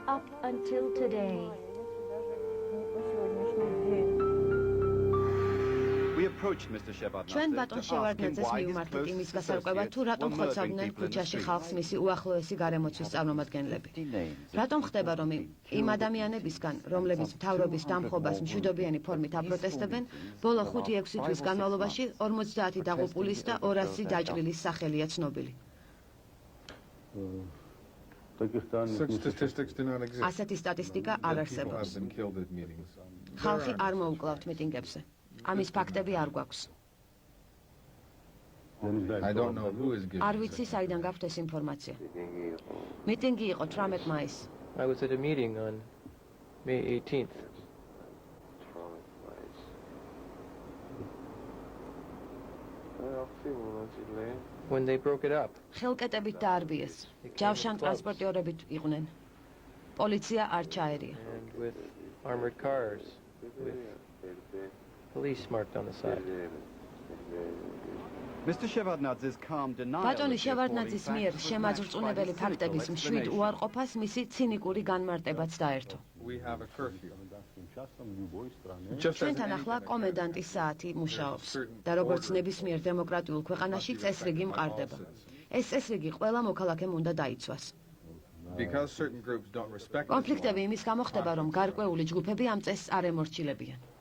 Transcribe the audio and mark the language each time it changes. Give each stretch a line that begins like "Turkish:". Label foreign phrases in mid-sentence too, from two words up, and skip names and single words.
Georgian: ჩვენ ბატონ შევარდნაძეს მივმართეთ იმის გასარკვევად, თუ რატომ ხოცავდნენ ქუჩაში ხალხს მისი უახლოესი გარემოცვის წარმომადგენლები. რატომ ხდება, რომ იმ ადამიანებისგან, რომლებიც მთავრობის დამხობას მშვიდობიანი ფორმით აპროტესტებენ, ბოლო 5-6 თვის განმავლობაში 50 დაღუპულის და 200 დაჭრილის სახელია ცნობილი.
English: Such statistics do not exist.
Georgian: ასეთი სტატისტიკა არ
English: People
Georgian: არსებობს.
English: have been killed at meetings.
Georgian: ხალხი არ მოუკლავთ მიტინგებზე. ამის ფაქტები არ გვაქვს.
English: I don't know who is giving.
Georgian: არ ვიცი საიდან გაქვთ ეს ინფორმაცია. მიტინგი იყო 18 მაისს.
English: I was at a meeting on May 18th. When they broke it up.
Georgian: ხელკეტებით დაარბიეს. ჯავშან ტრანსპორტიორებით იყვნენ. პოლიცია არ ჩაერია.
English: And with armored cars, with police marked on the side. Mr. Shevardnadze's calm denial
Georgian: ბატონი შევარდნაძის მიერ შემაძრწუნებელი ფაქტების მშვიდ უარყოფას მისი ცინიკური განმარტებაც დაერთო. ჩვენთან ახლა კომენდანტის საათი მუშაობს და როგორც ნებისმიერ დემოკრატიულ ქვეყანაში წესრიგი მყარდება. ეს წესრიგი ყველა მოქალაქემ უნდა დაიცვას. კონფლიქტები იმის გამო ხდება, რომ გარკვეული ჯგუფები ამ წესს არ ემორჩილებიან.